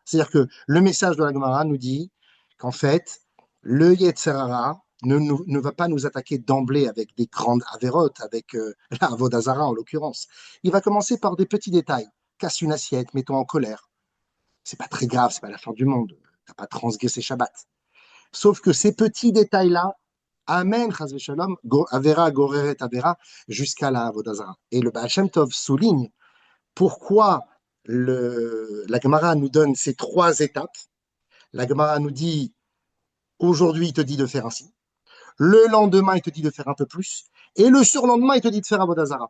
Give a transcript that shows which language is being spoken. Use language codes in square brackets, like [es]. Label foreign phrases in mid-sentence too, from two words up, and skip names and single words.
[fr] C'est-à-dire que le message de la Gemara nous dit qu'en fait, le Yetzerara ne va pas nous attaquer d'emblée avec des grandes avérotes, avec la Avodazara en l'occurrence. Il va commencer par des petits détails. Casse une assiette, mets-toi en colère. C'est pas très grave, c'est pas la fin du monde. T'as pas transgressé Shabbat. Sauf que ces petits détails-là amènent, [he] חס ושלום, עבירה גוררת עבירה, [fr] jusqu'à la Avodazara. Et le Baal Shem Tov souligne pourquoi la Gemara nous donne ces trois étapes. La Gemara nous dit, aujourd'hui, il te dit de faire ainsi. Le lendemain, il te dit de faire un peu plus. Et le surlendemain, il te dit de faire Avodazara.